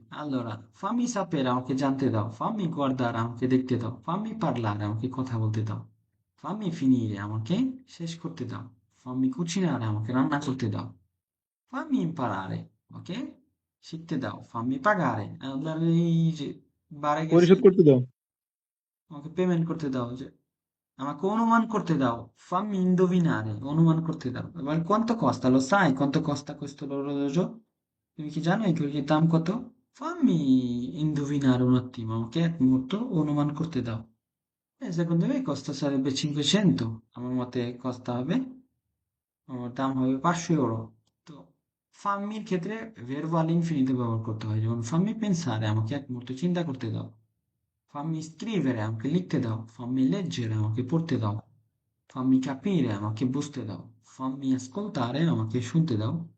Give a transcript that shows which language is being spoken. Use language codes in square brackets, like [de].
[it] Allora, fammi sapere, [bn] আমাকে জানতে দাও। [it] Fammi guardare, [bn] আমাকে দেখতে দাও। [it] Fammi parlare, [bn] আমাকে কথা বলতে দাও। [it] Fammi finire, [bn] আমাকে শেষ করতে দাও। [it] Fammi cucinare, [bn] আমাকে রান্না করতে দাও। [it] Fammi imparare, ওকে? [bn] শিখতে দাও। [it] Fammi pagare, [bn] আপনার এই যে বারে গেছি, পরিশোধ করতে দাও, আমাকে পেমেন্ট করতে দাও। যে আমাকে অনুমান করতে দাও। [it] Fammi indovinare, [bn] অনুমান করতে দাও। এবার [it] quanto costa? Lo sai quanto costa questo orologio? [bn] তুমি কি জানো এই ঘড়ির দাম কত? [it] Fammi indovinare un attimo, [bn] আমাকে এক মুহূর্ত অনুমান করতে দাও। [it] secondo me costa sarebbe 500, [bn] আমার মতে costa হবে, দাম হবে 500 euro। তো ফাম্মির ক্ষেত্রে [it] verbo all'infinito [bn] ব্যবহার করতে হয়, যেমন [it] fammi pensare, [bn] আমাকে এক মুহূর্ত চিন্তা করতে দাও। [it] fammi scrivere, [bn] আমাকে লিখতে দাও। [it] fammi leggere, [bn] আমাকে পড়তে দাও। [it] fammi capire, [bn] আমাকে বুঝতে দাও। [it] fammi ascoltare, [bn] আমাকে শুনতে দাও।